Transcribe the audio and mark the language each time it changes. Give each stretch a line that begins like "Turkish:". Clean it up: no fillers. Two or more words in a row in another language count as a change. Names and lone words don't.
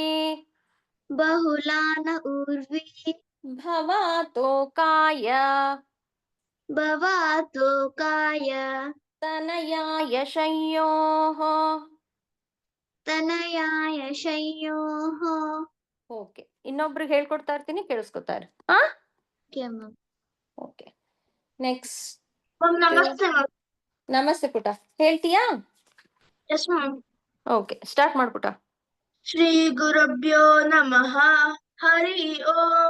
Sanskrit: ಬಹುಲಾನ ಊರ್ವಿ. ಭವ ತೋಕಾಯ ಭವ ತೋಕಾಯ ತನಯಾಯ ಶಯ್ಯೋಃ. ತನಯಾಯ ಶಯ್ಯೋಃ.
Kannada: ಓಕೆ, ಇನ್ನೊಬ್ರಿಗೆ ಹೇಳ್ಕೊಡ್ತಾ ಇರ್ತೀನಿ, ಕೇಳಿಸ್ಕೊತಾರೆ.
English: OK ma'am. OK, next.
Kannada: ನಮಸ್ತೆ ಮ್ಯಾಮ್. ನಮಸ್ತೆ ಪುಟ, ಹೇಳ್ತೀಯಾ?
English: Yes ma'am.
Kannada: ಓಕೆ, ಸ್ಟಾರ್ಟ್ ಮಾಡ್ಪುಟ.
Sanskrit: ಶ್ರೀ ಗುರುಭ್ಯೋ ನಮಃ. ಹರಿ ಓಂ.